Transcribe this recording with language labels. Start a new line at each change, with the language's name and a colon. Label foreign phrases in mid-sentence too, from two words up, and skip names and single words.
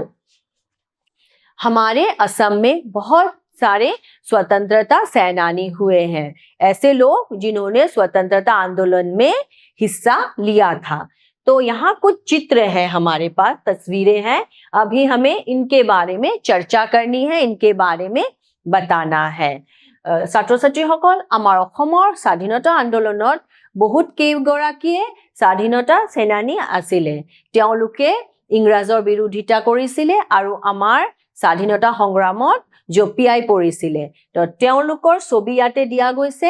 Hindi: हमारे असम में बहुत सारे स्वतंत्रता सेनानी हुए हैं। ऐसे लोग जिन्होंने स्वतंत्रता आंदोलन में हिस्सा लिया था। तो यहाँ कुछ चित्र है, हमारे पास तस्वीरें हैं। अभी हमें इनके बारे में चर्चा करनी है, इनके बारे में बताना है।
Assamese: ছাত্ৰ ছাত্ৰীসকল, আমাৰ অসমৰ স্বাধীনতা আন্দোলনত বহুত কেইগৰাকীয়ে স্বাধীনতা সেনানী আছিলে। তেওঁলোকে ইংৰাজৰ বিৰোধিতা কৰিছিলে আৰু আমাৰ স্বাধীনতা সংগ্ৰামত জপিয়াই পৰিছিলে। তো তেওঁলোকৰ ছবি ইয়াতে দিয়া গৈছে।